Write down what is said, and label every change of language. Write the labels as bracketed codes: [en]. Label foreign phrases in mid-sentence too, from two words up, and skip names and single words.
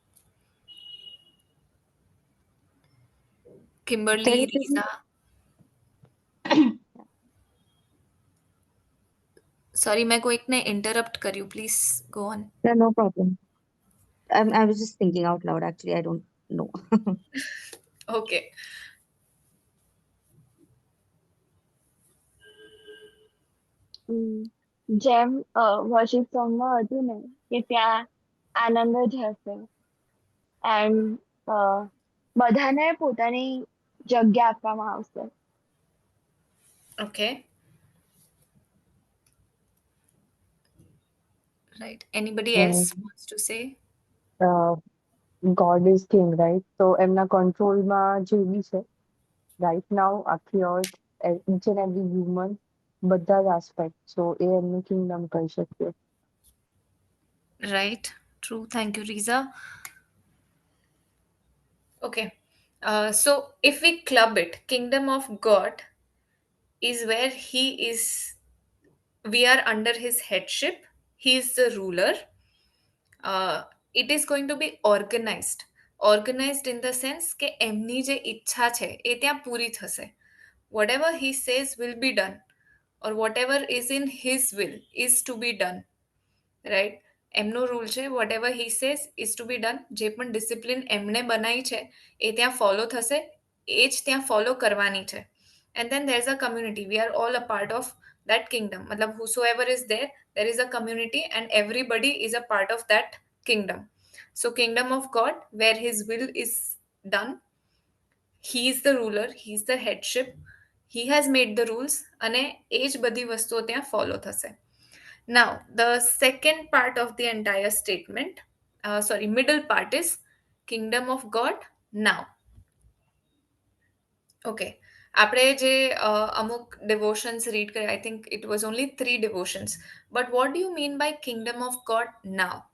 [en] There Kimberly, is [gu] Risa. Sorry, मैं कोઈકને interrupt કર્યું. [en] Please go on. yeah, no problem. I was just thinking out loud. Actually, I don't know. Okay. [gu] જેમ [en] worship songમાં [gu] હતું ને કે ત્યાં આનંદ જ હશે એન્ડ બધાને પોતાની જગ્યા આપવામાં આવશે. [en] Okay. Right. Anybody else wants to say? God is king, right? [gu] તો એમના કંટ્રોલમાં જે બી છે [en] right now [gu] આખી અર્થ, [en] each and every human, [gu] બધા જ આસ્પેક્ટ, સો એ એમનું કિંગડમ કહી શકીએ. [en] Right. True. Thank you, Risa. Okay. So if we club it, kingdom of God is where we are under his headship. He is the ruler. It is going to be organized in the sense [gu] કે એમની જે ઈચ્છા છે એ ત્યાં પૂરી થશે. [en] Whatever he says will be done, or whatever is in his will is to be done, right? [gu] એમનો રૂલ છે, [en] whatever he says is to be done. [gu] જે પણ ડિસિપ્લિન એમણે બનાવી છે એ ત્યાં ફોલો થશે, એ જ ત્યાં ફોલો કરવાની છે. [en] And then there's a community, we are all a part of that kingdom. मतलब whosoever is there, there is a community and everybody is a part of that kingdom. So kingdom of God, where his will is done, he is the ruler, he is the headship, he has made the rules, [gu] અને એ જ બધી વસ્તુઓ ત્યાં ફોલો થશે. [en] Now, the second part of the entire statement, middle part is kingdom of God now. Okay. [gu] આપણે જે અમુક [en] devotions read કરે, I think it was only 3 devotions. But what do you mean by kingdom of God now?